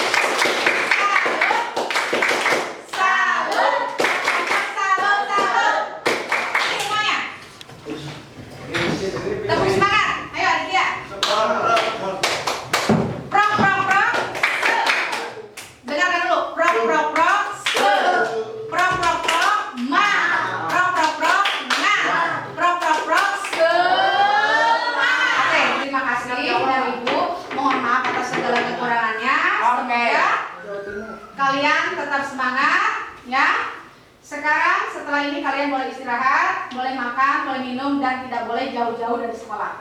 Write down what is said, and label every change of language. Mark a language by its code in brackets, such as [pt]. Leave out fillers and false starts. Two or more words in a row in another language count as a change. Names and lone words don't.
[id] Salut. Semuanya. Tepuk semangat. Ayo Aditya. Prok prok prok. Dengarkan dulu. Prok prok prok. Prok prok prok. Ma. Prok prok prok. Na. Prok prok prok. Oke, terima kasih dari Ibu. Mohon maaf atas segala kekurangannya. Semoga kalian tetap semangat ya. Sekarang setelah ini kalian boleh istirahat, boleh makan, boleh minum, dan tidak boleh jauh-jauh dari sekolah.